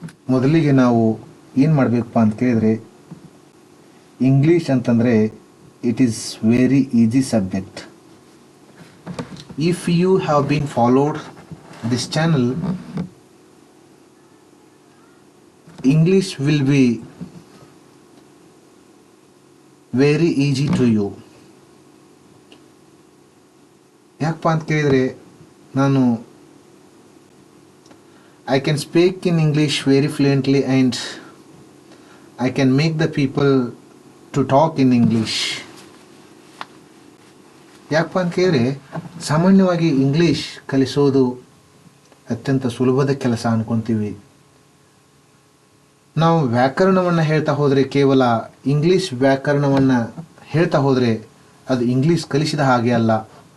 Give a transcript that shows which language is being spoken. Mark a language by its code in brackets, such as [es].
[kn] ಮೊದಲಿಗೆ ನಾವು ಏನು ಮಾಡಬೇಕಪ್ಪ ಅಂತ ಕೇಳಿದರೆ, ಇಂಗ್ಲೀಷ್ ಅಂತಂದರೆ [en] It is very easy subject. If you have been followed this channel, English will be very easy to you. [kn] ಯಾಕಪ್ಪ ಅಂತ ಕೇಳಿದರೆ, ನಾನು [en] I can speak in English very fluently and I can make the people to talk in English. [kn] ಯಾಕಪ್ಪ ಅಂತ ಕೇಳಿದ್ರೆ, ಸಾಮಾನ್ಯವಾಗಿ English ಕಲಿಸೋದು ಅತ್ಯಂತ ಸುಲಭದ ಕೆಲಸ ಅಂದ್ಕೊತೀವಿ. ನಾವು ವ್ಯಾಕರಣವನ್ನು ಹೇಳ್ತಾ ಹೋದರೆ, ಕೇವಲ ಇಂಗ್ಲೀಷ್ ವ್ಯಾಕರಣವನ್ನು ಹೇಳ್ತಾ ಹೋದರೆ ಅದು ಇಂಗ್ಲೀಷ್ ಕಲಿಸಿದ ಹಾಗೆ ಅಲ್ಲ.